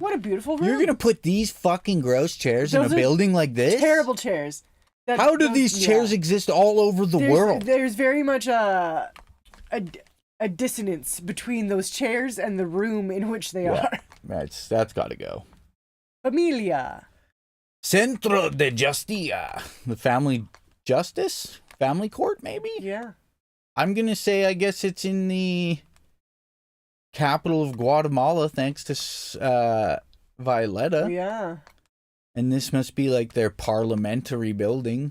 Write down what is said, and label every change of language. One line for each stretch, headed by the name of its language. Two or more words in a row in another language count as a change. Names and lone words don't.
English: What a beautiful room. You're gonna put these fucking gross chairs Those in a are building like this? Terrible chairs. How do these chairs exist all over the world? There's very much a dissonance between those chairs and the room in which they are. That's got to go. Familia.
Spanish: Centro de Justicia,
English: the family court, maybe. Yeah. I'm gonna say, I guess it's in the capital of Guatemala, thanks to Violeta. Yeah. And this must be like their parliamentary building.